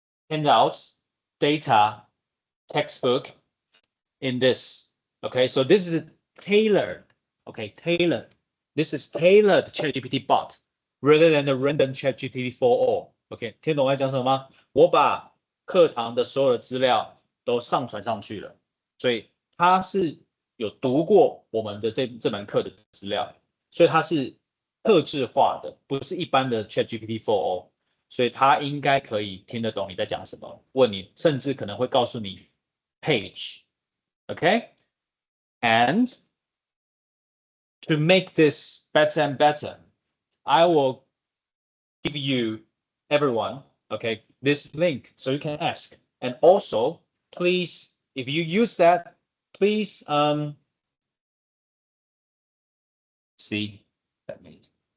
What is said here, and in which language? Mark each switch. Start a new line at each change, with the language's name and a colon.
English: handouts, data, textbook in this. Okay, so this is tailored. Okay, tailored. This is tailored ChatGPT bot rather than the random ChatGPT for all.
Chinese: OK， 听懂我在讲什么吗？我把课堂的所有的资料都上传上去了，所以它是有读过我们的这门课的资料，所以它是特制化的，不是一般的 ChatGPT for all， 所以它应该可以听得懂你在讲什么，问你，甚至可能会告诉你 page。OK，
English: and to make this better and better, I will give you everyone, okay, this link so you can ask. And also, please, if you use that, please see that means.